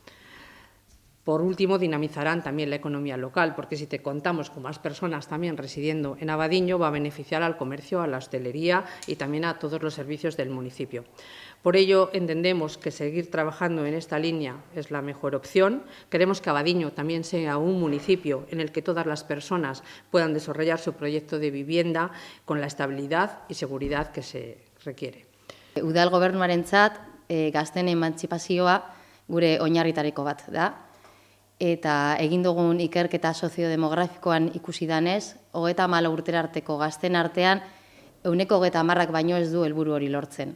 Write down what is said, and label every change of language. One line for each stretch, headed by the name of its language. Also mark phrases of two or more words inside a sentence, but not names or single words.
Spanish: Por último, dinamizarán también la economía local, porque si te contamos con más personas también residiendo en Abadiño, va a beneficiar al comercio, a la hostelería y también a todos los servicios del municipio. Por ello, entendemos que seguir trabajando en esta línea es la mejor opción. Queremos que Abadiño también sea un municipio en el que todas las personas puedan desarrollar su proyecto de vivienda con la estabilidad y seguridad que se requiere.
Basque: Udal gobernuarentzat gazteen emantzipazioa gure oinarritariko bat da. Eta egin dugun ikerketa soziodemografikoan ikusi danez, 34 urtera arteko gazten artean, 30% baino ez du helburu hori lortzen.